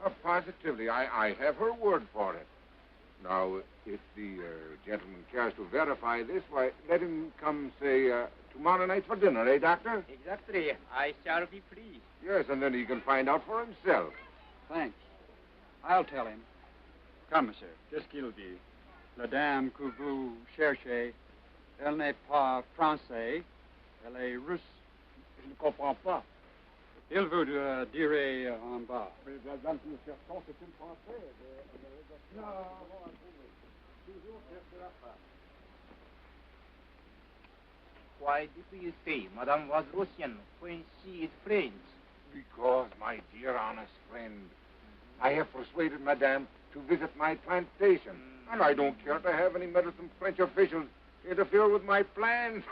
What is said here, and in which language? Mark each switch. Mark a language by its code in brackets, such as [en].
[en] Positively, I have her word for it. Now, if the gentleman cares to verify this, why, let him come, say, tomorrow night for dinner, eh, Doctor? Exactly. I shall be pleased. Yes, and then he can find out for himself. Thanks. I'll tell him. Come, monsieur. [fr] Qu'est-ce qu'il dit? La dame que vous cherchez, elle n'est pas française, elle est russe. Je ne comprends pas. Il vous dirait en bas. Mais madame, nous cherchons, c'est une française. Non, toujours chercher la femme. [en] Why did you say Madame was Russian when she is French? Because, my dear honest friend, I have persuaded Madame to visit my plantation. And I don't care to have any meddlesome French officials interfere with my plans.